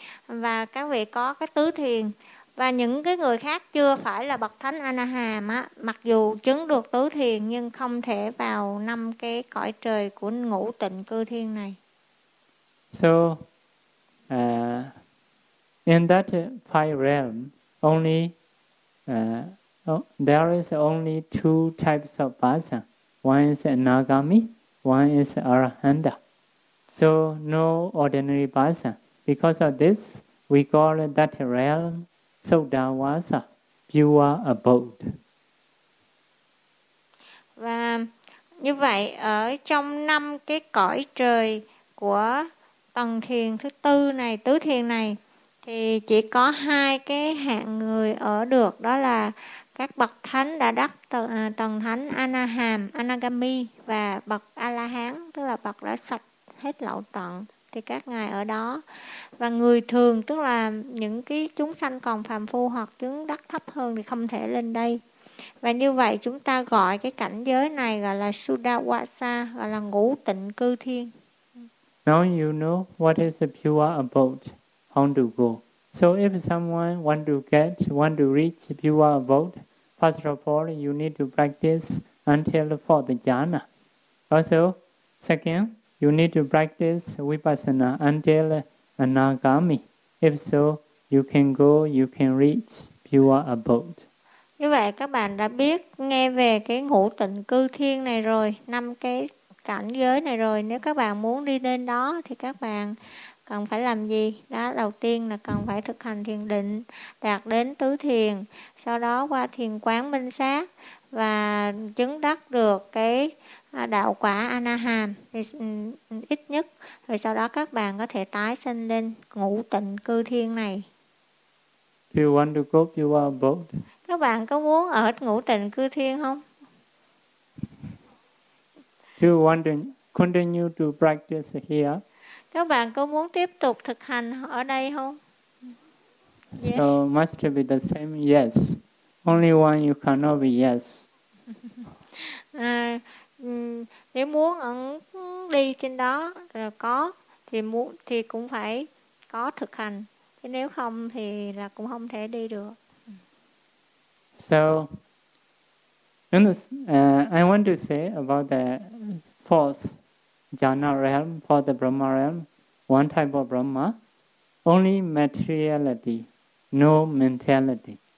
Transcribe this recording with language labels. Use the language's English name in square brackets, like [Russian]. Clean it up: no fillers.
[Vietnamese] và các vị có cái tứ thiền, và những cái người khác chưa phải là bậc thánh Anaham á, mặc dù chứng được tứ thiền nhưng không thể vào năm cái cõi trời của ngũ tịnh cư thiên này. [English] So in that five realm only there is only two types of person. One is Anagami, one is Arahanta. So no ordinary person. Because of this, we call that realm Sodawasa, pure abode. [Vietnamese] Và như vậy, ở trong năm cái cõi trời của tầng thiền thứ tư này, tứ thiền này, thì chỉ có hai cái hạng người ở được, đó là các bậc thánh đã đắc tầng thánh Anaham, Anagami và bậc A-la-hán, tức là bậc đã sạch hết lậu tận, thì các ngài ở đó. Và người thường, tức là những cái chúng sanh còn phàm phu hoặc chứng đắc thấp hơn thì không thể lên đây. Và như vậy chúng ta gọi cái cảnh giới này gọi là Sudawasa, gọi là ngũ tịnh cư thiên. [English] Now you know what is a pure abode, how to go. So if someone want to reach pure abode, first of all, you need to practice until for the jhana. Also, second, you need to practice vipassana until anagami. If so, you can go, you can reach pure abode. [Vietnamese] Như vậy các bạn đã biết nghe về cái ngũ tịnh cư thiên này rồi, năm cái cảnh giới này rồi. Nếu các bạn muốn đi đến đó thì các bạn cần phải làm gì? Đó, đầu tiên là cần phải thực hành thiền định, đạt đến tứ thiền, sau đó qua thiền quán minh sát và chứng đắc được cái đạo quả Anaham ít nhất. Rồi sau đó các bạn có thể tái sinh lên ngũ tịnh cư thiên này. [English] Do you want to go to our boat? [Vietnamese] Các bạn có muốn ở ngũ tịnh cư thiên không? [English] Do you want to continue to practice here? [Vietnamese] Các bạn có muốn tiếp tục thực hành ở đây không? [English] Yes. So must be the same yes. Only one you cannot be yes. [Vietnamese] Nếu muốn đi trên đó có thì muốn thì cũng phải có thực hành. Chứ nếu không thì là cũng không thể đi được. [English] So in this, I want to say about the fourth jhana realm, for the Brahma realm. One type of Brahma, only materiality, no mentality.